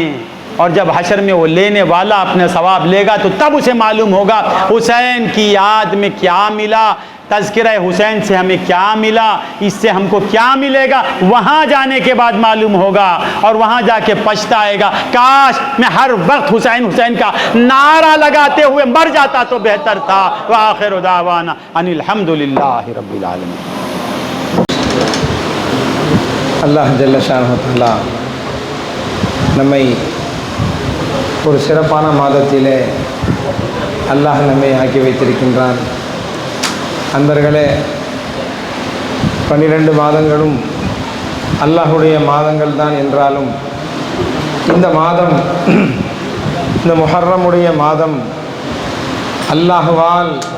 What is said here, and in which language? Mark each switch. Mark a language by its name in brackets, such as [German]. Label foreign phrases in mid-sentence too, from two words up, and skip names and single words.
[Urdu] اور جب حشر میں وہ لینے والا اپنے ثواب لے گا تو تب اسے معلوم ہوگا حسین کی یاد میں کیا ملا، تذکرہ حسین سے ہمیں کیا ملا، اس سے ہم کو کیا ملے گا، وہاں جانے کے بعد معلوم ہوگا، اور وہاں جا کے پچھتائے گا کاش میں ہر وقت حسین کا نعرہ لگاتے ہوئے مر جاتا تو بہتر تھا۔ [Arabic] وآخر دعوانا ان الحمدللہ رب العالمین۔ الله جل شانه تعالى [Tamil] நம்மை ஒரு சிறப்பான மாதத்திலே அல்லாஹ் நம்மை ஆக்கி வைத்திருக்கின்றான்। அன்பர்களே, 12 மாதங்களும் அல்லாஹுடைய மாதங்கள் தான் என்றாலும் இந்த மாதம், இந்த முஹர்ரமுடைய மாதம் அல்லாஹுவால்